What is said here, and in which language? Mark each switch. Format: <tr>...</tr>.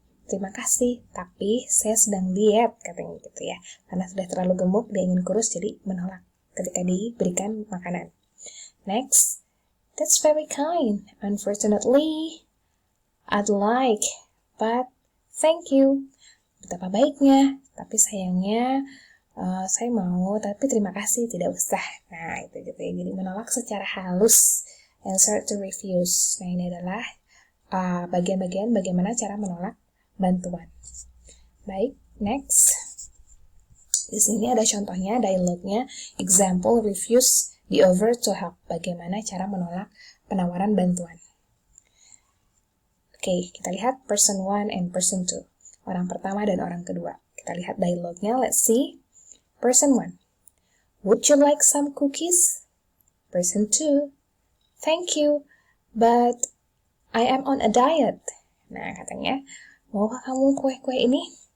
<id>Terima kasih, tapi saya sedang diet, katanya gitu ya. Karena sudah terlalu gemuk, dia ingin kurus, jadi menolak ketika diberikan makanan.</id> <en>Next, that's very kind. Unfortunately, I'd like, but thank you.</en> <id>Betapa baiknya, tapi sayangnya saya mau, tapi terima kasih, tidak usah. Nah, itu gitu ya. Jadi menolak secara halus.</id> <en>Answer to refuse.</en> <id>Nah, ini adalah bagian-bagian bagaimana cara menolak bantuan. Baik, next. Di sini ada contohnya, dialognya.</id> <en>Example, refuse the offer to help.</en> <id>Bagaimana cara menolak penawaran bantuan. Oke, kita lihat</id> <en>person 1 and person 2.</en> <id>Orang pertama dan orang kedua. Kita lihat dialognya,</id> <en>let's see. Person 1. Would you like some cookies? Person 2. Thank you, but I am on a diet.</en> <id>Nah, katanya, maukah kamu kue-kue ini?</id>